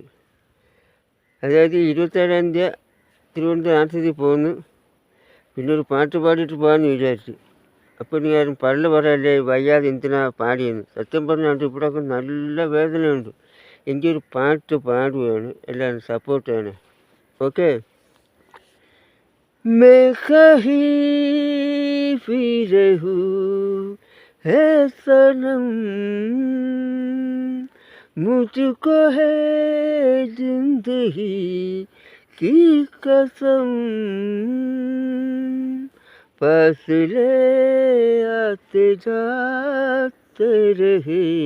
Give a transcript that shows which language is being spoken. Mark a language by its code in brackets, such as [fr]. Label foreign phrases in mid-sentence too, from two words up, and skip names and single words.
[ml] അതായത് 27-ാം തീയതി തിരുവനന്തപുരം ആശുപത്രിയിൽ പോകുന്നു. പിന്നെ ഒരു പാട്ട് പാടിയിട്ട് പോകാമെന്ന് വിചാരിച്ചു. അപ്പോൾ നീ ആരും പള്ളു പറയല്ലേ വയ്യാതെ എന്തിനാ പാടിയെന്ന്. സത്യം പറഞ്ഞാൽ ഇവിടെയൊക്കെ നല്ല വേദനയുണ്ട്. എനിക്കൊരു പാട്ട് പാടുകയാണ്, എല്ലാവരും സപ്പോർട്ട് ചെയ്യണേ. ഓക്കെ. [hi] मैं कहीं भी रहूं है सनम, मुझको है जिंदगी की कसम, फासले आते जाते रहे,